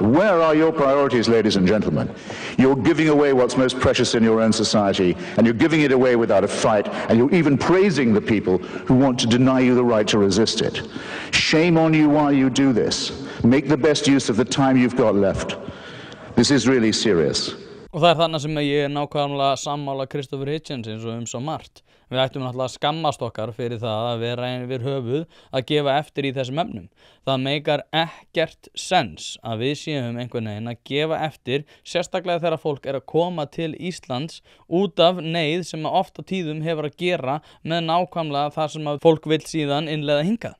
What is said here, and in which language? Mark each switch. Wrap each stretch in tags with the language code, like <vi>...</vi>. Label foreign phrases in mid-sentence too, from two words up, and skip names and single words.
<en>Where are your priorities, ladies and gentlemen? You're giving away what's most precious in your own society, and you're giving it away without a fight, and you're even praising the people who want to deny you the right to resist it. Shame on you while you do this. Make the best use of the time you've got left. This is really serious.</en> <is>Og það þarna sem ég nákvæmlega sammála Christopher Hitchens eins og svo margt. Við ættum náttúrulega að skammast okkar fyrir það að vera yfir höfuð að gefa eftir í þessum efnum. Það meikar ekkert sens að við séum einhvern veginn að gefa eftir, sérstaklega þegar fólk að koma til Íslands út af neyð sem oft á tíðum hefur að gera með nákvæmlega það sem að fólk vill síðan innleiða hingað.</is>